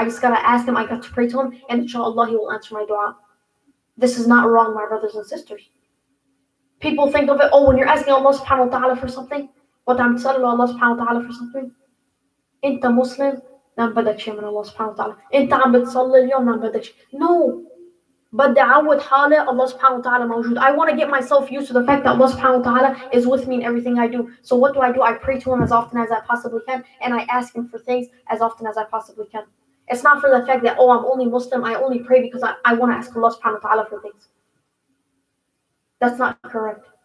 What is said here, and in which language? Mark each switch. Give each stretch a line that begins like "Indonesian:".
English: I just gotta ask Him, I got to pray to Him, and inshallah He will answer my dua. This is not wrong, my brothers and sisters. People think of it, when you're asking Allah subhanahu wa ta'ala for something, what I'm telling Allah subhanahu wa ta'ala for something,
Arabic: Inta Muslim, نعم بدك شيء من الله سبحانه وتعالى. أنت عم بتصلي اليوم نعم بدك شيء.
English: No.
Arabic: بدي أعود حالي الله سبحانه وتعالى موجود.
English: I want to get myself used to the fact that Allah subhanahu wa ta'ala is with me in everything I do. So what do? I pray to Him as often as I possibly can, and I ask Him for things as often as I possibly can. It's not for the fact that, I'm only Muslim, I only pray because I want to ask Allah subhanahu wa ta'ala for things. That's not correct.